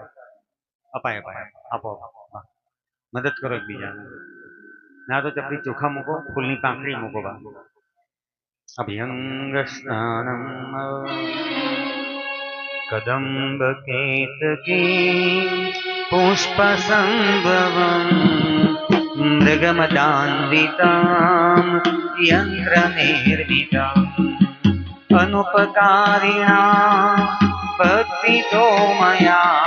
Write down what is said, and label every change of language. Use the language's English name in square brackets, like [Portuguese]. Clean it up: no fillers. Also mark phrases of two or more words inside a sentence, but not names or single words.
[Gujarati] અપાય અપાય આપો મદદ કરો એકબીજાને। ના તો ચપટી ચોખા મૂકો, ફૂલની પાખડી મૂકો બા। [Sanskrit] अभ्यंग स्नानम कदम्ब केतकी पुष्प संभवम मृगमदान्वितां यंत्र निर्मितां अनुपकारिणां भक्तितो मया